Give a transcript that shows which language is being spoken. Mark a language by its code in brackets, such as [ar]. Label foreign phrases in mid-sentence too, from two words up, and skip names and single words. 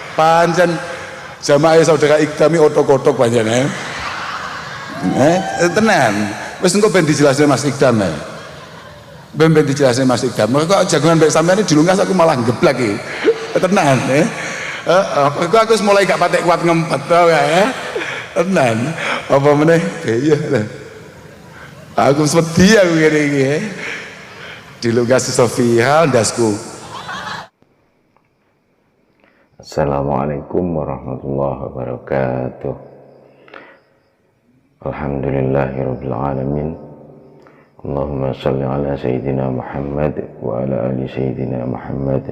[jv] pancen jamaah saudara Ikdami otok-otok pancen tenan wis engko ben dijelasne Mas Ikdam ben dijelasne Mas Ikdam kok jagongan mbek sampean dilungkas aku malah geblek iki tenan aku wis mulai gak patek kuat ngempet to ya tenan apa meneh iya aku wedi aku ngene iki dilungkas Sofia ndasku. [ar] السلام عليكم ورحمة الله وبركاته. الحمد لله رب العالمين. اللهم صل على سيدنا محمد وعلى آل سيدنا محمد.